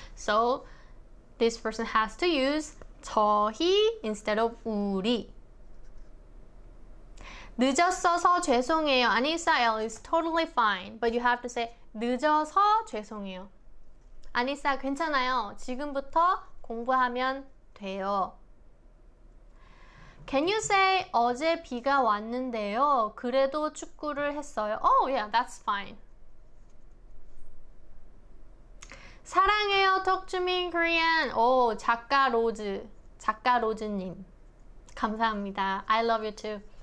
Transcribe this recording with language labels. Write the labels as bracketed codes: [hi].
[en] So this person has to use 저희 instead of 우리. [ko] 늦었어서 죄송해요. [en] Anissa L is totally fine, but you have to say [ko] 늦어서 죄송해요. Anissa 괜찮아요. 지금부터 공부하면 돼요. [en] Can you say [ko] 어제 비가 왔는데요. 그래도 축구를 했어요. [en] Oh yeah, that's fine. [ko] 사랑해요. [en] Talk to me in Korean. [ko] 오, 작가 로즈님. 감사합니다. [en] I love you too.